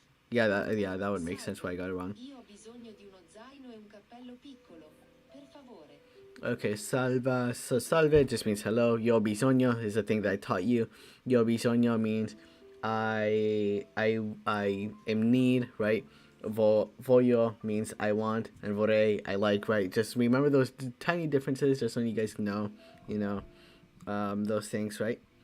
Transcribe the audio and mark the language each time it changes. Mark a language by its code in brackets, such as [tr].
[en] Yeah, that would make sense why I got it wrong. [it] Io ho bisogno di uno zaino e un cappello piccolo. Per favore. [en] Okay, salva. So salve just means hello. [it] Yo bisogno [en] is the thing that I taught you. Yo bisogno means I am need, right? Voglio means I want, and vorrei I like, right? Just remember those tiny differences, just so you guys know, those things, right?